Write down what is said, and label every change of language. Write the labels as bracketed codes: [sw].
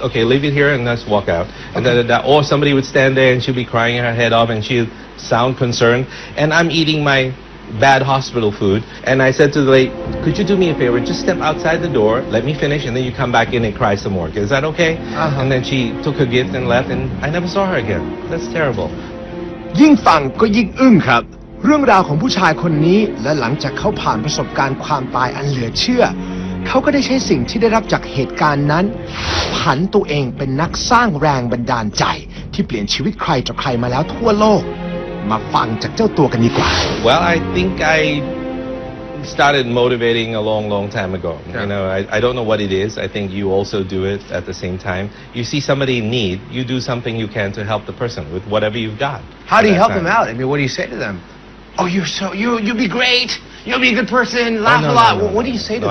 [en] Okay, leave it here and let's walk out. And or somebody would stand there and she'd be crying her head off and she'd sound concerned. And I'm eating my bad hospital food. And I said to the lady, could you do me a favor? Just step outside the door, let me finish, and then you come back in and cry some more. Is that okay? And then she took her gift and left, and I never saw her again. That's terrible. [th] ยิ่งฟังก็ยิ่งอึ้งครับเรื่องราวของผู้ชายคนนี้และหลังจากเขาผ่านประสบการณ์ความตายอันเหลือเชื่อเขาก็ได้ใช้สิ่งที่ได้รับจากเหตุการณ์นั้นผันตัวเองเป็นนักสร้างแรงบันดาลใจที่เปลี่ยนชีวิตใครต่อใครมาแล้วทั่วโลกมาฟังจากเจ้าตัวกันดีกว่า [en] Well, I think I started motivating a long time ago. I don't know what it is. I think you also do it at the same time. You see somebody in need, you do something you can to help the person with whatever you've got. How do you help them out? I mean, what do you say to them? Oh, you'll be great. You'll be a good person. Laugh a lot. What do you say to them?